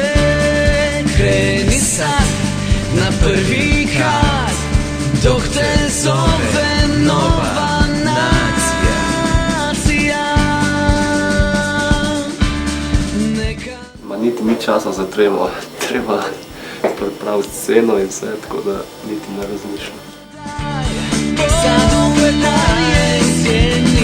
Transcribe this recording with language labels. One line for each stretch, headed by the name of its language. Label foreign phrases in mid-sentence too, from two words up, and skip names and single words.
Croatian: Kreni sad na prvi kat, dok te zove nova nacija.
Slovenian: Ma niti ni časa za tremo, treba pripraviti sceno in vse, tako da niti ne razmišljam.
Croatian: Sad u moje sjenice.